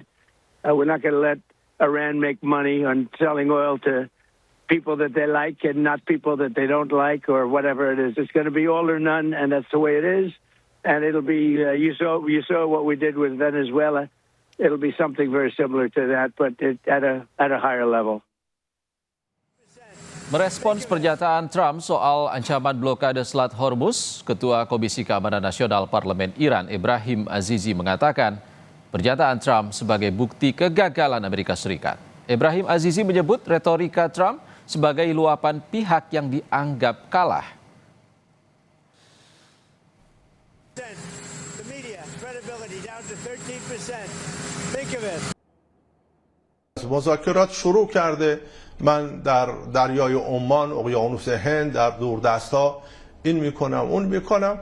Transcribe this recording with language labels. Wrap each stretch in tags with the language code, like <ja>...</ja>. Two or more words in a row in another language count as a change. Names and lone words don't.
<en>We're not going to let Iran make money on selling oil to people that they like and not people that they don't like or whatever it is. It's going to be all or none, and that's the way it is. And it'll be, you saw what we did with Venezuela. It'll be something very similar to that, but at a higher level.</en> <id>Merespons pernyataan Trump soal ancaman blokade Selat Hormuz, Ketua Komisi Keamanan Nasional Parlemen Iran, Ebrahim Azizi, mengatakan pernyataan Trump sebagai bukti kegagalan Amerika Serikat. Ebrahim Azizi menyebut retorika Trump sebagai luapan pihak yang dianggap kalah.</id> <fa>مذاکرات شروع کرده. من در دریای عمان، اقیانوس هند، در دوردست‌ها این میکنم اون میکنم.</fa>